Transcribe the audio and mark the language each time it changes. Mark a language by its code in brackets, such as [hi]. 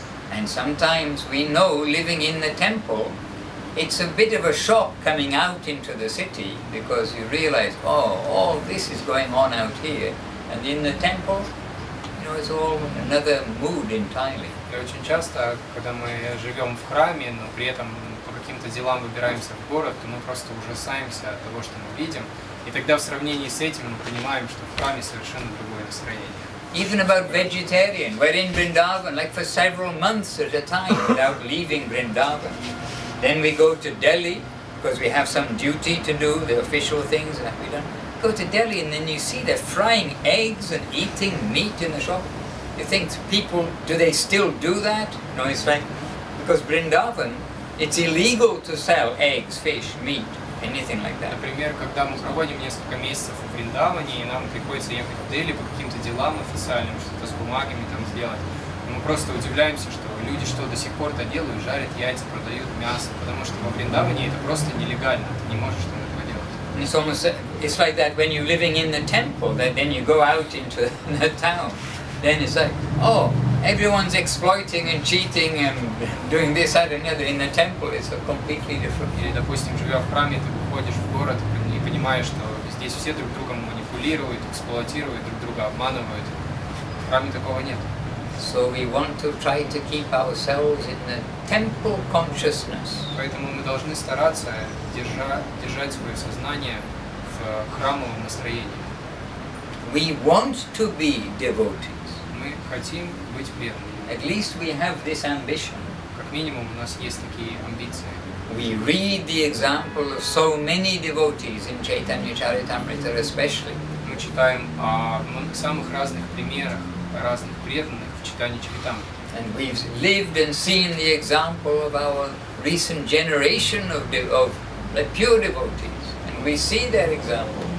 [en] And sometimes we know, living in the temple, it's a bit of a shock coming out into the city because you realize, oh, all this is going on out here, and in the temple, you know, it's all another mood entirely. [ru] И очень часто, когда мы живем в храме, но при этом по каким-то делам выбираемся в город, то мы просто ужасаемся от того, что мы видим. И тогда в сравнении с этим мы понимаем, что в храме совершенно другое настроение. [en] Even about vegetarian, we're in Vrindavan like for several months at a time without leaving Vrindavan. Then we go to Delhi because we have some duty to do, the official things that we done. Go to Delhi and then you see they're frying eggs and eating meat in the shop. You think people, do they still do that? No, it's like, because Vrindavan, it's illegal to sell eggs, fish, meat, anything like that. [ru] Например, когда мы проводим несколько месяцев в Вриндаване, и нам приходится ехать в Дели по каким-то делам официальным, что-то с бумагами там сделать, мы просто удивляемся, что люди что до сих пор-то делают, жарят яйца, продают мясо, потому что во Вриндаване это просто нелегально, ты не можешь там этого делать. [en] And it's almost, it's like that when you're living in the temple, that then you go out into the town, then it's like, oh, everyone's exploiting and cheating and doing this, that and the other. In the temple it's a completely different. [ru] Или, допустим, живя в храме, ты выходишь в город и понимаешь, что здесь все друг другом манипулируют, эксплуатируют, друг друга обманывают. В храме такого нет. [en] So we want to try to keep ourselves in the temple consciousness. [ru] Поэтому мы должны стараться держать свое сознание в храмовом настроении. [en] We want to be devotees. [ru] Мы хотим быть преданными. [en] At least we have this ambition. [ru] Как минимум у нас есть такие амбиции. [en] We read the example of so many devotees in Chaitanya Charitamrita especially. [ru] Мы читаем о самых разных примерах разных преданных в читании Чаритамриты. [en] And we've lived and seen the example of our recent generation of pure devotees. And we see their example.